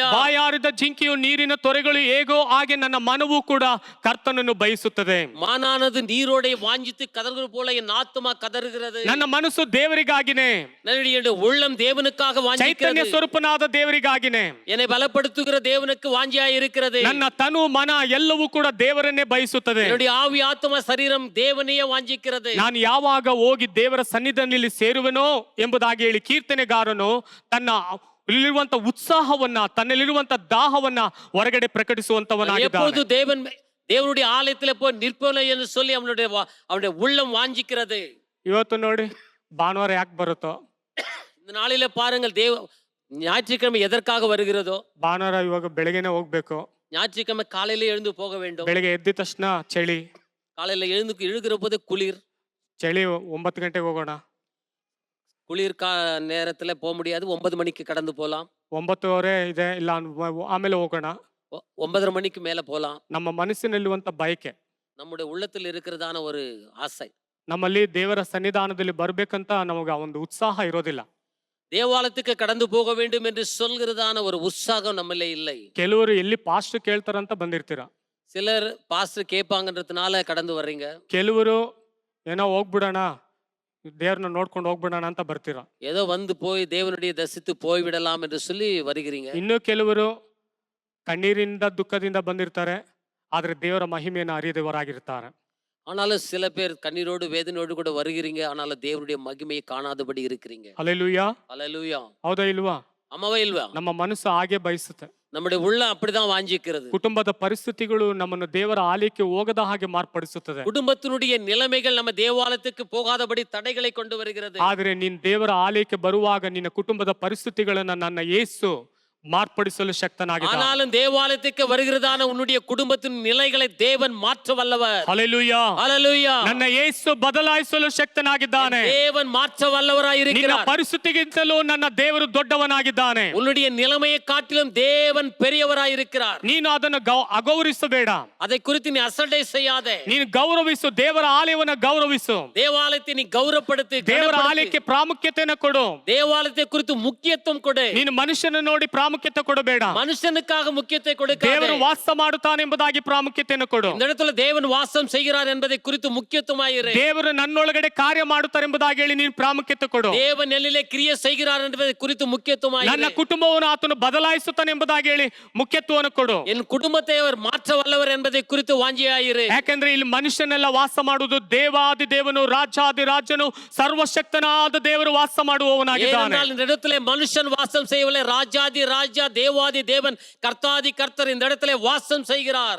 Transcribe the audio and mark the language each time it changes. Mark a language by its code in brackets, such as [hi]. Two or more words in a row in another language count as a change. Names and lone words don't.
[kn] ಬಾಯಾರಿದ ಜಿಂಕೆಯು ನೀರಿನ ತೊರೆಗಳು ಹೇಗೋ ಹಾಗೆ ನನ್ನ ಮನವು ಕೂಡ ಕರ್ತನನ್ನು ಬಯಸುತ್ತದೆ. [ta] மானானது நீரோடை வாஞ்சித்து கதறுவது போல என் ஆத்துமா கதறுகிறது. [kn] ನನ್ನ ಮನಸ್ಸು ದೇವರಿಗಾಗಿನೇ, [ta] என்னுடைய உள்ளம் தேவனுக்காக [kn] ಚೈತನ್ಯ [ta] வாஞ்சிக்கிறது. [kn] ಸ್ವರೂಪನಾದ ದೇವರಿಗಾಗಿನೇ. [ta] என்னை பலப்படுத்துகிற தேவனுக்கு வாஞ்சியாய் இருக்கிறது. [kn] ನನ್ನ ತನು ಮನ ಎಲ್ಲವೂ ಕೂಡ ದೇವರನ್ನೇ ಬಯಸುತ್ತದೆ. [ta] என்னுடைய ஆவி ஆத்துமா சரீரம் தேவனையே வாஞ்சிக்கிறது. [kn] ನಾನು ಯಾವಾಗ ಹೋಗಿ ದೇವರ ಸನ್ನಿಧಿಯಲ್ಲಿ ಸೇರುವೆನೋ ಎಂಬುದಾಗಿ ಹೇಳಿ ಕೀರ್ತನೆಗಾರನು ತನ್ನ ಇಲ್ಲಿರುವಂತ ಉತ್ಸಾಹವನ್ನ, ತನ್ನಲ್ಲಿರುವಂತ ದಾಹವನ್ನ ಹೊರಗಡೆ ಪ್ರಕಟಿಸುವಂತವನಾಗಿದ್ದಾನೆ. [ta] எப்போது தேவனுடைய ஆலயத்துல போய் நிற்போம் என்று சொல்லி அவனுடைய உள்ளம் வாஞ்சிக்கிறது. [kn] ಇವತ್ತು ನೋಡಿ, ಭಾನುವಾರ ಯಾಕೆ ಬರುತ್ತೋ, [ta] இந்த நாளில பாருங்கள், ஞாயிற்றுக்கிழமை எதற்காக வருகிறதோ. [kn] ಭಾನುವಾರ ಇವಾಗ ಬೆಳಗ್ಗೆನೆ ಹೋಗ್ಬೇಕು. [ta] ஞாயிற்றுக்கிழமை காலையில எழுந்து போக வேண்டும். [kn] ಬೆಳಗ್ಗೆ ಎದ್ದ ತಕ್ಷಣ ಚಳಿ, [ta] காலையில எழுகிற போது குளிர். [kn] ಚಳಿ 9 ಗಂಟೆಗೆ ಹೋಗೋಣ, [ta] குளிர் நேரத்துல போக முடியாது. 9 மணிக்கு கடந்து போலாம். [kn] 9:30 ಇದೆ, ಇಲ್ಲ ಆಮೇಲೆ ಹೋಗೋಣ. [ta] 9:30 மணிக்கு மேல போலாம். [kn] ನಮ್ಮ ಮನಸ್ಸಿನಲ್ಲಿರುವಂತ ಬಯಕೆ, [ta] நம்முடைய உள்ளத்தில் இருக்கிறதான ஒரு ஆசை, [kn] ನಮ್ಮಲ್ಲಿ ದೇವರ ಸನ್ನಿಧಾನದಲ್ಲಿ ಬರ್ಬೇಕಂತ ನಮಗೆ ಆ ಒಂದು ಉತ್ಸಾಹ ಇರೋದಿಲ್ಲ. [ta] தேவாலயத்துக்கு கடந்து போக வேண்டும் என்று சொல்கிறதான ஒரு உற்சாகம் நம்மளே இல்லை. [kn] ಕೆಲವರು ಎಲ್ಲಿ ಪಾಸ್ಟರ್ ಕೇಳ್ತಾರಂತ ಬಂದಿರ್ತೀರ. [ta] சிலர் பாஸ்டர் கேட்பாங்கன்றதுனால கடந்து வர்றீங்க. [kn] ಕೆಲವರು ಏನೋ ಹೋಗ್ಬಿಡೋಣ, ದೇವ್ರನ್ನ ನೋಡ್ಕೊಂಡು ಹೋಗ್ಬಿಡೋಣ ಅಂತ ಬರ್ತೀರ. [ta] ஏதோ வந்து போய் தேவனுடைய தரிசித்து போய் விடலாம் என்று சொல்லி வருகிறீங்க. [kn] ಇನ್ನು ಕೆಲವರು ಕಣ್ಣೀರಿಂದ ದುಃಖದಿಂದ ಬಂದಿರ್ತಾರೆ, ಆದ್ರೆ ದೇವರ ಮಹಿಮೆಯನ್ನು ಅರಿಯದವರಾಗಿರ್ತಾರೆ. [ta] ஆனாலும் சில பேர் கண்ணீரோடு வேதனையோடு கூட வருகிறீங்க, ஆனாலும் தேவனுடைய மகிமையை காணாதபடி இருக்கிறீங்க. [kn] ಹಲ್ಲೆಲೂಯಾ. [ta] ஹல்லேலூயா. [kn] ಹೌದಾ ಇಲ್ವಾ? [ta] ஆமாவா இல்லவா? [kn] ನಮ್ಮ ಮನಸ್ಸು ಹಾಗೆ ಬಯಸುತ್ತೆ. [ta] நம்முடைய உள்ளம் அப்படிதான் வாஞ்சிக்கிறது. [kn] ಕುಟುಂಬದ ಪರಿಸ್ಥಿತಿಗಳು ನಮ್ಮನ್ನು ದೇವರ ಆಲಯಕ್ಕೆ ಹೋಗದ ಹಾಗೆ ಮಾರ್ಪಡಿಸುತ್ತದೆ. [ta] குடும்பத்தினுடைய நிலைமைகள் நம்ம தேவாலயத்துக்கு போகாதபடி தடைகளை கொண்டு வருகிறது. [kn] ಆದ್ರೆ ನೀನ್ ದೇವರ ಆಲಯಕ್ಕೆ ಬರುವಾಗ ನಿನ್ನ ಕುಟುಂಬದ ಪರಿಸ್ಥಿತಿಗಳನ್ನ ನನ್ನ ಯೇಸು ಮಾರ್ಪಡಿಸಲು ಶಕ್ತನಾಗಿದ್ದಾರೆ. [ta] ஆனாலும் தேவாலயத்துக்கு வருகிறதான உன்னுடைய குடும்பத்தின் நிலைகளை தேவன் மாற்ற வல்லவர். ஹல்லேலூயா. ஹல்லேலூயா. [kn] ನನ್ನ ಯೇಸು ಬದಲಾಯಿಸಲು ಶಕ್ತನಾಗಿದ್ದಾನೆ. [ta] தேவன் மாற்ற வல்லவராய் இருக்கிறார். [kn] ನಿನ್ನ ಪರಿಸ್ಥಿತಿಗಿಂತಲೂ ನನ್ನ ದೇವರು ದೊಡ್ಡವನಾಗಿದ್ದಾನೆ. [ta] உன்னுடைய நிலைமையை காட்டிலும் தேவன் பெரியவராய் இருக்கிறார். [kn] ನೀನು ಅದನ್ನು ಅಗೌರವಿಸಬೇಡ. [ta] அதை குறித்து நீ ಅಸಡ್ಡೆ செய்யாதே. [kn] ನೀನು ಗೌರವಿಸು, ದೇವರ ಆಲಯವನ್ನು ಗೌರವಿಸು. [ta] தேவாலயத்தை நீ கௌரவப்படுத்து. [kn] ದೇವರ ಆಲಯಕ್ಕೆ ಪ್ರಾಮುಖ್ಯತೆಯನ್ನು ಕೊಡು. [ta] தேவாலயத்தை குறித்து முக்கியத்துவம் கொடு. [kn] ನೀನು ಮನುಷ್ಯನ ನೋಡಿ ಪ್ರಾಮುಖ್ಯತೆ ಕೊಡಬೇಡ. [ta] மனுஷனுக்காக முக்கியத்தை கொடுக்காதே. [kn] ದೇವರು ವಾಸ ಮಾಡುತ್ತಾನೆ ಎಂಬುದಾಗಿ ಪ್ರಾಮುಖ್ಯತೆಯನ್ನು ಕೊಡು. [ta] இந்த இடத்துல தேவன் வாசம் செய்கிறார் என்பதை குறித்து முக்கியத்துவமாயிரு. [kn] ದೇವರು ನನ್ನೊಳಗಡೆ ಕಾರ್ಯ ಮಾಡುತ್ತಾರೆ ಎಂಬುದಾಗಿ ಹೇಳಿ ನೀನು ಪ್ರಾಮುಖ್ಯತೆ ಕೊಡು. [ta] தேவன் என்னிலே கிரியை செய்கிறார் என்பதை குறித்து முக்கியத்துவமாயிரு. [kn] ನನ್ನ ಕುಟುಂಬವನ್ನು ಆತನು ಬದಲಾಯಿಸುತ್ತಾನೆ ಎಂಬುದಾಗಿ ಹೇಳಿ ಮುಖ್ಯತ್ವವನ್ನು ಕೊಡು. [ta] என் குடும்பத்தை அவர் மாற்ற வல்லவர் என்பதை குறித்து வாஞ்சியாயிரு. [kn] ಯಾಕಂದ್ರೆ ಇಲ್ಲಿ ಮನುಷ್ಯನೆಲ್ಲ ವಾಸ ಮಾಡುವುದು ದೇವಾದಿ ದೇವನು, ರಾಜಾದಿ ರಾಜನು, ಸರ್ವಶಕ್ತನಾದ ದೇವರು ವಾಸ ಮಾಡುವವನಾಗಿದ್ದಾನೆ. [ta] ஏனென்றால் இந்த இடத்துல மனுஷன் வாசம் செய்யவில்லை, ராஜாதி ராஜா தேவாதி தேவன் கர்த்தாதி கர்த்தர் இந்த இடத்துல வாசம் செய்கிறார்.